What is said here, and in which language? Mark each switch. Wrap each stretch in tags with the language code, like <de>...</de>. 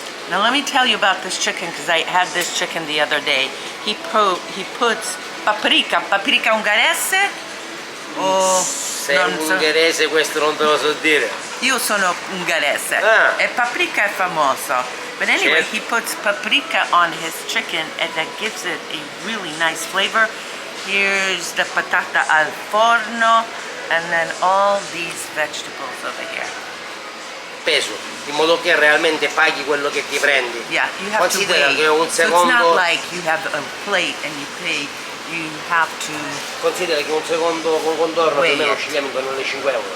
<en>Now let me tell you about this chicken, because I had this chicken the other day. He puts paprika</en> <it>ungherese o Se è ungherese questo non te lo so dire. Io sono ungherese e paprika è famoso.</it> <en>But anyway, he puts paprika on his chicken and that gives it a really nice flavor. Here's the</en> <it>patata al forno</it> <en>and then all these vegetables over here.</en> <it>Peso, in modo che realmente paghi quello che ti prendi.</it> <en>Yeah, you have to weigh.</en> <it>Che un secondo...</it> <en>So it's not like you have a plate and you pay. You have to...</en> <it>Considera che un secondo con contorno più o meno scegliamo intorno alle 5 euro.</it>